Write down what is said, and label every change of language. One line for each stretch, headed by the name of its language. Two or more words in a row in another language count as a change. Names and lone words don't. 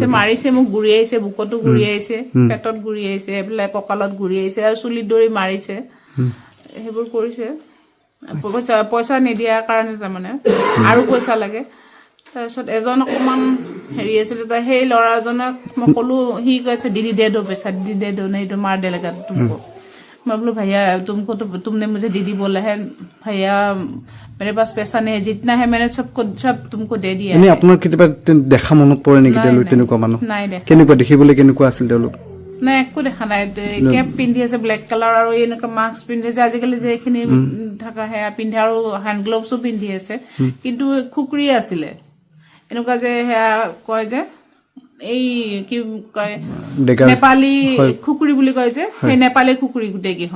Assamese: মাৰিছে মোক গুৰিয়াইছে বুকতো গুৰিয়াইছে পেটত গুৰিয়াইছে এইবিলাক কঁকালত গুৰিয়াইছে আৰু চুলিত ধৰি মাৰিছে সেইবোৰ কৰিছে পইচা নিদিয়াৰ কাৰণে তাৰমানে আৰু পইচা লাগে তাৰপিছত এজন অকণমান হেৰি আছিলে সেই ল'ৰাজনক মই ক'লো সি কৈছে
Hindi: दीदी दे दो पैसा दीदी दे दो नहीं तो मार देगा तुमको मैं बोलूँ भैया तुमको तो तुमने मुझे दीदी बोला है भैया मेरे पास पैसा नहीं है जितना है मैंने सब तुमको दे दिया
Assamese: এনে আপোনাৰ কেতিয়াবা দেখা মনত পৰে নেকি তেওঁলোক তেনেকুৱা মানুহ নাই দেখা কেনেকুৱা দেখিবলৈ কেনেকুৱা আছিল তেওঁলোক নাই একো দেখা নাই কেপ পিন্ধি আছে
English: black colour
Assamese: আৰু এনেকুৱা মাস্ক পিন্ধি আছে আজিকালি যে এইখিনি থকা সেয়া পিন্ধে আৰু
English: hand gloves
Assamese: পিন্ধি আছে কিন্তু খুকুৰি আছিলে এনেকুৱা যে সেয়া কয় যে এই কি কয় নেপালী খুকুৰি বুলি কয় যে সেই নেপালী খুকুৰি গোটেইকেইখন